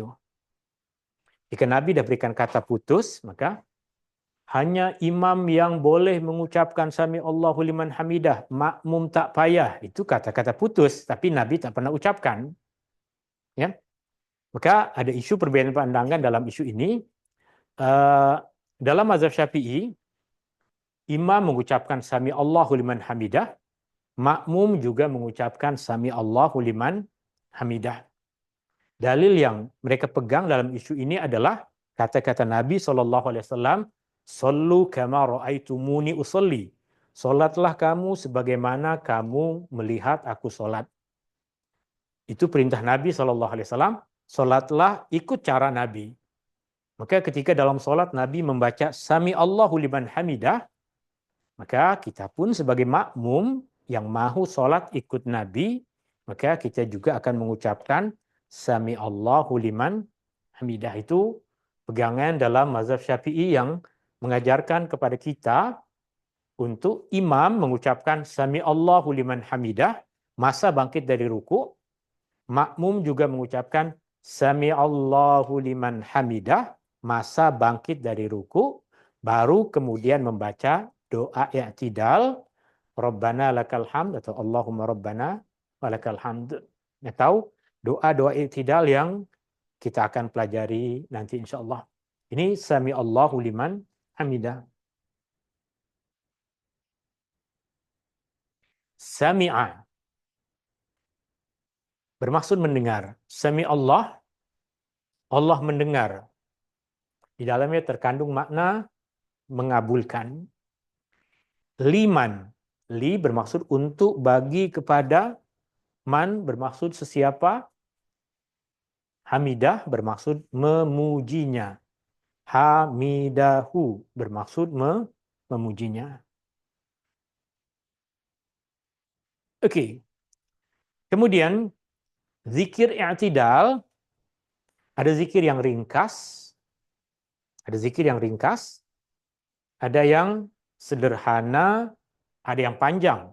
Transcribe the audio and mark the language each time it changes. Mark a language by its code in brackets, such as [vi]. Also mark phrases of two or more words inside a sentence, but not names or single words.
[ms] Jika Nabi dah berikan kata putus, maka hanya imam yang boleh mengucapkan [ar] Sami Allahu liman hamidah, [ms] makmum tak payah. Itu kata-kata putus, tapi Nabi tak pernah ucapkan. Ya. Maka ada isu perbedaan pandangan dalam isu ini. Dalam mazhab Syafi'i, imam mengucapkan [ar] Sami Allahu liman hamidah, [ms] makmum juga mengucapkan [ar] Sami Allahu liman hamidah. [ms] Dalil yang mereka pegang dalam isu ini adalah kata-kata Nabi SAW, [ar] Sallu kama ra'aitumuni usalli. [ms] Solatlah kamu sebagaimana kamu melihat aku solat. Itu perintah Nabi SAW. Solatlah ikut cara Nabi. Maka ketika dalam solat Nabi membaca [ar] Sami Allahu liman hamidah, [ms] maka kita pun sebagai makmum yang mahu solat ikut Nabi, maka kita juga akan mengucapkan Sami Allahu liman hamidah. Itu pegangan dalam mazhab Syafi'i yang mengajarkan kepada kita untuk imam mengucapkan Sami [ar] Allahu liman hamidah [ms] masa bangkit dari ruku, makmum juga mengucapkan [ar] Sami Allahu liman hamidah [ms] masa bangkit dari ruku, baru kemudian membaca doa i'tidal, [ar] Rabbana lakal hamd, atau Allahumma Rabbana walakal hamd, [ms] atau doa-doa i'tidal yang kita akan pelajari nanti insyaAllah. Ini [ar] Sami Allahu liman hamidah. [ms] Sami'a bermaksud mendengar. [ar] Sami Allah, [ms] Allah mendengar. Di dalamnya terkandung makna mengabulkan. Liman, li bermaksud untuk, bagi, kepada. Man bermaksud sesiapa. Hamidah bermaksud memujinya. Hamidahu bermaksud memujinya. Oke. Kemudian zikir i'tidal, ada zikir yang ringkas, ada yang sederhana, ada yang panjang.